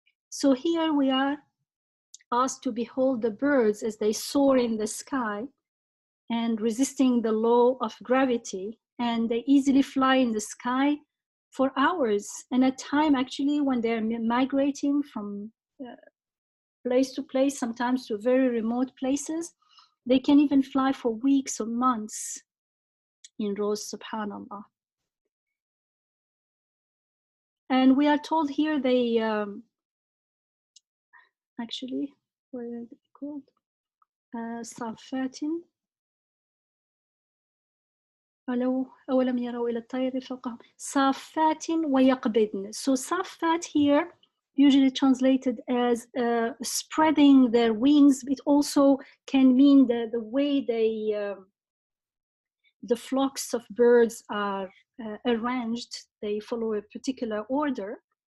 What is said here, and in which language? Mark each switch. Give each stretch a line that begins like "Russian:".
English: So here we are asked to behold the birds as they soar in the sky and resisting the law of gravity, and they easily fly in the sky for hours, and at time actually when they're migrating from place to place, sometimes to very remote places, they can even fly for weeks or months in rows, subhanallah. And we are told here they actually, what are they called?
Arabic: صافات أولم يروا إلى الطير فوقهم صافات ويقبضن.
English: So صافات here usually translated as spreading their wings. It also can mean the way the flocks of birds are arranged. They follow a particular order.